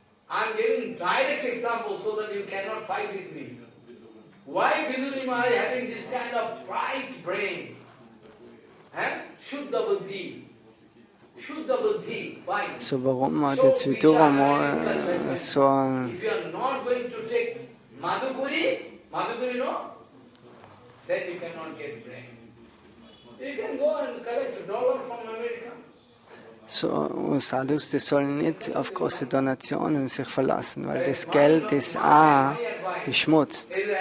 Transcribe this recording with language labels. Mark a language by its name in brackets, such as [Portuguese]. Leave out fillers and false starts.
[English] I'm giving direct example so that you cannot fight with me. Why Viduji Maharaj having this kind of bright brain? Shuddha buddhi. Shuddha buddhi. Why? [German] So warum hat jetzt Vidura so ein... [English] If you are not going to take Madhukuri, no? Then you cannot get brain. You can go and collect $1 from America. [German] So, Sadhus, die sollen nicht auf große Donationen sich verlassen, weil das Geld ist beschmutzt.